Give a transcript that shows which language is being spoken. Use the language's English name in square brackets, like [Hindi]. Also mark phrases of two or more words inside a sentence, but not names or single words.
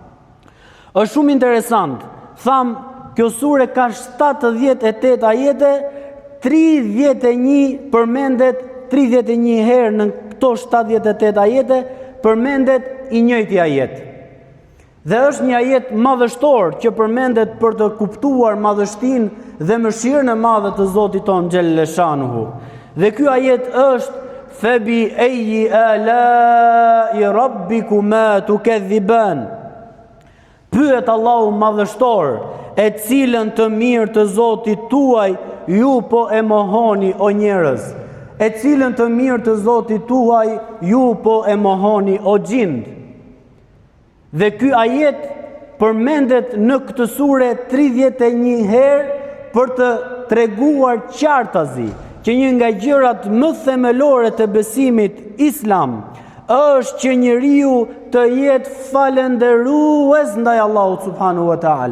[Albanian] Është shumë interesant. Tham, kjo sure ka 78 ajete, 31 përmendet 31 herë në këto 78 ajete përmendet i njëjti ajet. Dhe është një ajet madhështor që përmendet për të kuptuar madhështinë dhe mëshirën e madhe të Zotit ton [Arabic] جل شأنه. Dhe ky ajet është فبأي آلاء ربكما تكذبان. [Albanian] Pyet Allahu madhështor, e cilën të mirë të Zotit tuaj ju po e mohoni o njerëz. E cilën të mirë të Zotit tuaj ju po e mohoni o gjindë. Dhe ky ajet përmendet në këtë sure 31 herë për të treguar qartazi që një nga gjërat më themelore të besimit islam është që njeriu të jetë falënderues ndaj Allahut [Arabic] سبحانه وتعالى.